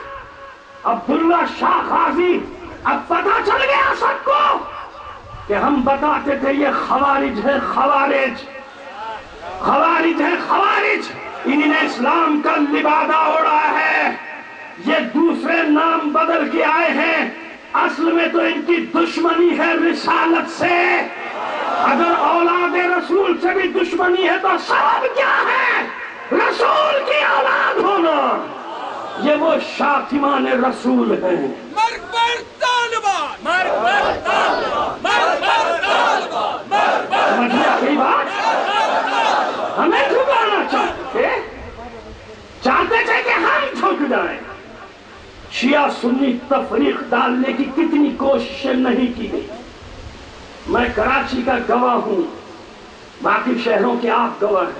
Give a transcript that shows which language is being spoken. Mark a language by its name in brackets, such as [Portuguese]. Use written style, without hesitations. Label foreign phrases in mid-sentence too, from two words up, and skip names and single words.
[Urdu] عبداللہ شاہ غازی، اب پتہ چل گیا سب کو کہ ہم بتاتے تھے یہ خوارج ہے، خوارج خوارج ہے، خوارج، انہی نے اسلام کا لبادہ اوڑا ہے، یہ دوسرے نام بدل کے آئے ہیں، اصل میں تو ان کی دشمنی ہے رسالت سے۔ اگر اولاد رسول سے بھی دشمنی ہے تو سبب کیا ہے؟ رسول کی اولاد ہونا، یہ وہ شاتمان رسول ہیں۔ [Persian] مرگ بر طالبان، مرگ بر طالبان، مرگ بر طالبان، مرگ بر [Urdu] سمجھ لیا کئی بات؟ ہمیں جھکانا چاہتے تھے کہ ہم جھک جائیں۔ شیعہ سنی تفریق ڈالنے کی کتنی کوششیں نہیں کی گئی۔ میں کراچی کا گواہ ہوں، باقی شہروں کے آپ گواہ ہیں۔